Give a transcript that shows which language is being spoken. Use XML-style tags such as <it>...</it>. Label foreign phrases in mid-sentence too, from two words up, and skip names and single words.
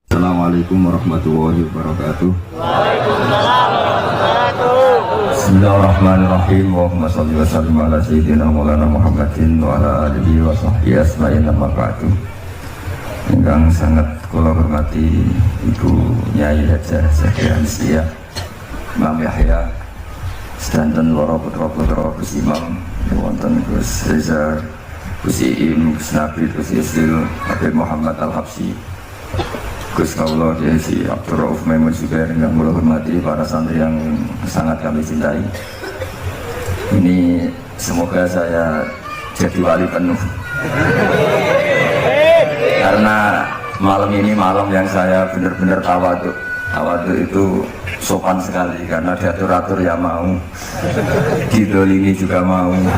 <ar>السلام عليكم ورحمة الله وبركاته. وعليكم السلام ورحمة الله وبركاته. بسم الله الرحمن الرحيم اللهم صل وسلم على سيدنا مولانا محمد وعلى آله وصحبه أجمعين أما بعد.</ar> <jv>Ingkang sangat kula hormati Ibu Nyai Hajah Zakia Hamsiyah, Imam Yahya, sedanten para putra-putra Gus Imam, wonten Gus Reza, Gus Iim, Gus Nabil, Gus Istil, Habib Muhammad Al-Habsyi, Gus Kaula, Kiai Abdul Rauf Maimun Zubair, yang kula hormati para santri</jv> <id>yang sangat kami cintai. Ini semoga saya jadi wali penuh. Karena malam ini malam yang saya benar-benar tawadhu. Tawadhu itu sopan sekali karena diatur-atur ya mau, didolimi juga mau.</id>